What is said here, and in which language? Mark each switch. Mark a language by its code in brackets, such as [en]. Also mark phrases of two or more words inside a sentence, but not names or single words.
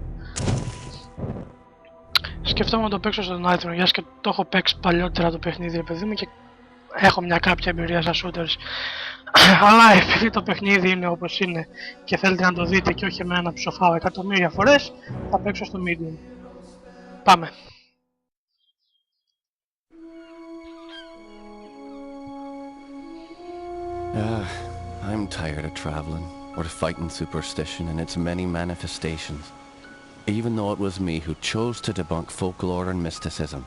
[el] Σκεφτόμουν να το παίξω στον Nitro, γιατί και το έχω παίξει παλιότερα το παιχνίδι ρε παιδί μου και έχω μια κάποια εμπειρία στα shooters. Αλλά επειδή το παιχνίδι είναι όπως είναι και θέλετε να το δείτε και όχι εμένα να ψοφάω εκατομμύρια φορές, θα παίξω στο medium. Πάμε. [en] I'm tired of traveling, or fighting superstition in its many manifestations. Even though it was me who chose to debunk folklore and mysticism.